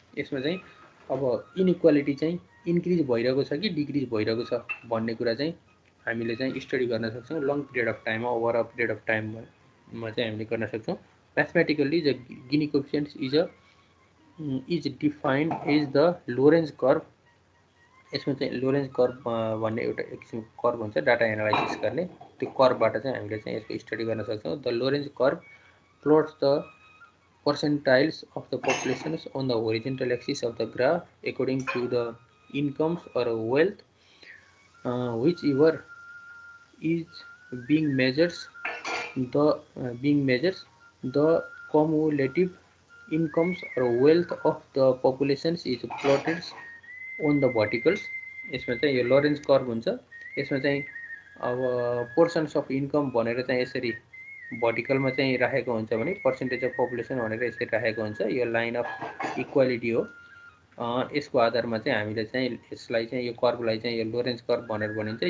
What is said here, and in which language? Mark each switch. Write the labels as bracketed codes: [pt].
[ne] यसमा चाहिँ अब इनइक्वालिटी चाहिँ इन्क्रिज भइरहेको छ कि डिक्रिज भइरहेको छ भन्ने कुरा चाहिँ हामीले चाहिँ स्टडी गर्न सक्छौँ लङ पिरियड अफ टाइममा, ओभर अ पिरियड अफ टाइममा चाहिँ हामीले गर्न सक्छौँ। [en] Mathematically the Gini coefficients is defined as the Lorenz curve. [ne] यसमा चाहिँ लोरेन्ज कर्भ भन्ने एउटा एक किसिमको कर्भ हुन्छ डाटा एनालाइसिस गर्ने, त्यो कर्भबाट चाहिँ हामीले चाहिँ यसको स्टडी गर्न सक्छौँ। [en] The Lorenz curve plots the percentiles of the populations on the horizontal axis of the graph according to the incomes or wealth, whichever is being measures the cumulative incomes or wealth of the populations is plotted on the verticals। [ne] यसमा चाहिँ यो लोरेन्ज curve हुन्छ। यसमा चाहिँ अब portions of income भनेर चाहिँ यसरी भर्टिकलमा चाहिँ राखेको हुन्छ भने पर्सेन्टेज अफ पपुलेसन भनेर यसरी राखेको हुन्छ। यो लाइन अफ इक्वालिटी हो। यसको आधारमा चाहिँ हामीले चाहिँ यसलाई चाहिँ यो कर्भलाई चाहिँ यो लोरेन्ज कर्भ भनेर भनिन्छ।